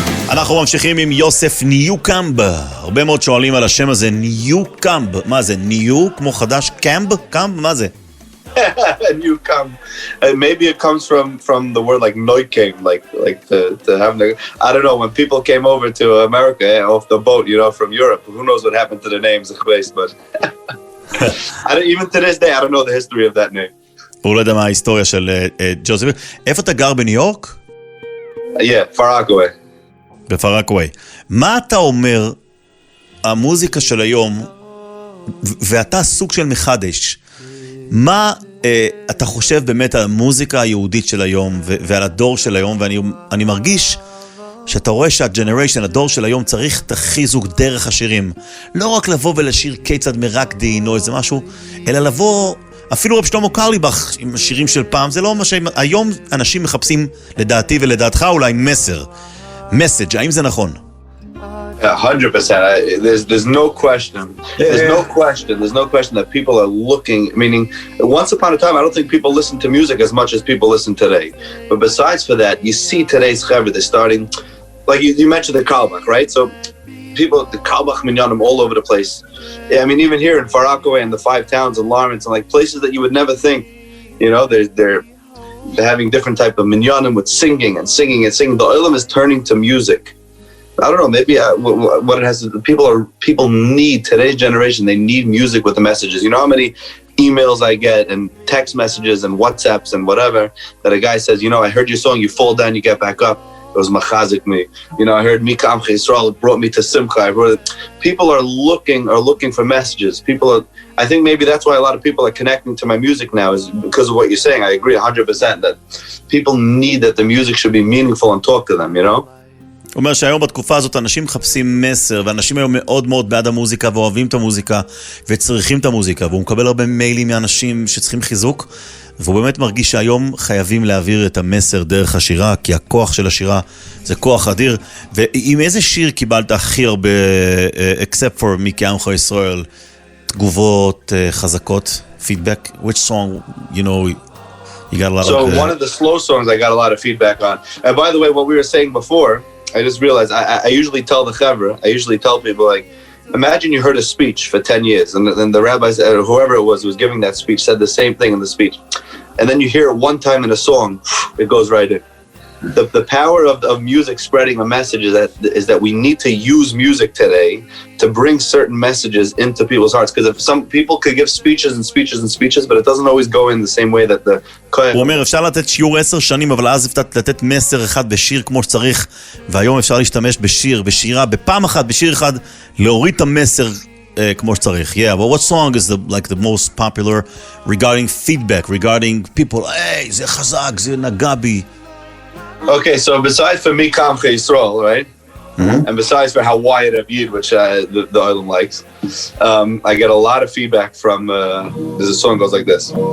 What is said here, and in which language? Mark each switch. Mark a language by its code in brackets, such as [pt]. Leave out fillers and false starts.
[he] אנחנו ממשיכים עם יוסף ניוקומב. הרבה מאוד שואלים על השם הזה, ניוקומב. מה זה, ניו כמו חדש? קמב? קמב? מה זה? ניוקומב. [en] Maybe it comes from the word like Neukam, like to have, I don't know, when people came over to America off the boat, you know, from Europe, who knows what happened to the names, but even to this day, I don't know the history of that name. [he] הוא לא יודע מה ההיסטוריה של ג'וזף. איפה אתה גר בניו יורק? [en] Yeah, far away. [he] בפרקווי. מה אתה אומר, המוזיקה של היום, ואתה סוג של מחדש, מה אתה חושב באמת על המוזיקה היהודית של היום, ועל הדור של היום, ואני מרגיש שאתה רואה שהג'נריישן, הדור של היום, צריך את החיזוק דרך השירים. לא רק לבוא ולשיר כיצד מרקדין או איזה משהו, אלא לבוא, אפילו רב שלמה קרליבך עם השירים של פעם, זה לא מה שהיום אנשים מחפשים, לדעתי ולדעתך, אולי מסר. message, האם זה נכון? [en] 100%. There's no question. There's no question that people are looking, meaning, once upon a time, I don't think people listen to music as much as people listen today. But besides for that, you see today's chaver, they're starting, like you mentioned the Kalbach, right? So people, the Kalbach minyanim all over the place. Yeah, I mean, even here in Far Rockaway and the 5 towns and Lawrence and like places that you would never think, you know, they're having different type of minyanim with singing and singing and singing. The olam is turning to music. I don't know, maybe what it has to, people need, today's generation, they need music with the messages. You know how many emails I get and text messages and WhatsApps and whatever that a guy says, you know, I heard your song, you fall down, you get back up. It was machazik me. You know, I heard Mikam Israel, it brought me to Simcha. People are looking for messages. I think maybe that's why a lot of people are connecting to my music now, is because of what you're saying. I agree 100% that people need that the music should be meaningful and talk to them, you know? [he] הוא אומר שהיום בתקופה הזאת אנשים מחפשים מסר, ואנשים היום מאוד מאוד בעד המוזיקה ואוהבים את המוזיקה וצריכים את המוזיקה, והוא מקבל הרבה מיילים מאנשים שצריכים חיזוק, והוא באמת מרגיש שהיום חייבים להעביר את המסר דרך השירה, כי הכוח של השירה זה כוח אדיר. ועם איזה שיר קיבלת הכי הרבה, [en] except for [he] מי עמך ישראל, תגובות חזקות, feedback? [en] Which song, you know, you got a lot of... So one of the slow songs I got a lot of feedback on. And by the way, what we were saying before, I just realized I usually tell the chevra, I usually tell people, like, imagine you heard a speech for 10 years, and then the rabbis, or whoever it was who was giving that speech, said the same thing in the speech. And then you hear it one time in a song, it goes right in. The power of music spreading a message is that we need to use music today to bring certain messages into people's hearts. Because if some people could give speeches and speeches and speeches, but it doesn't always go in the same way that the... [he] הוא אומר, אפשר לתת שיעור 10 שנים, אבל אז לתת מסר אחד בשיר כמו שצריך, והיום אפשר להשתמש בשיר, בשירה, בפעם אחת, בשיר אחד, להוריד את המסר כמו שצריך. [en] Yeah, but what song is the most popular regarding feedback, regarding people, hey, [he] זה חזק, זה נגע בי. [en] Okay, so besides for me, Kam Yisrael, right? Mm-hmm. And besides for how wide of Yid, which the Olam likes, I get a lot of feedback from, there's a song that goes like this.